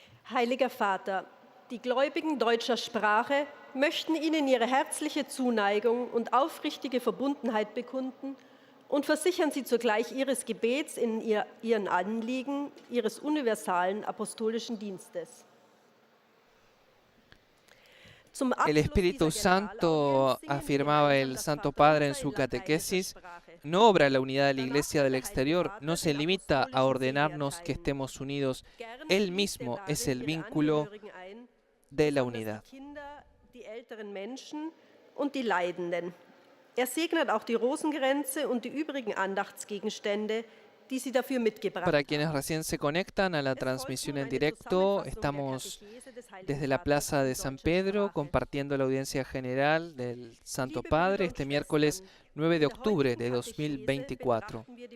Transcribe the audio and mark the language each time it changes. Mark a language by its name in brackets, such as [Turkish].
[German] Heiliger Vater, die Gläubigen deutscher Sprache möchten Ihnen ihre herzliche Zuneigung und aufrichtige Verbundenheit bekunden und versichern Sie zugleich Ihres Gebets in Ihren Anliegen, Ihres universalen apostolischen Dienstes. [Spanish] El Espíritu Santo, afirmaba el Santo Padre en su catequesis, no obra la unidad de la Iglesia del exterior, no se limita a ordenarnos que estemos unidos. Él mismo es el vínculo de la unidad. [German] Die älteren Menschen und die Leidenden. Segnet auch die Rosenkränze und die übrigen Andachtsgegenstände, die Sie dafür mitgebracht haben. [Spanish] Para quienes recién se conectan a la transmisión en directo, estamos desde la Plaza de San Pedro compartiendo la audiencia general del Santo Padre este miércoles 9 de octubre de 2024.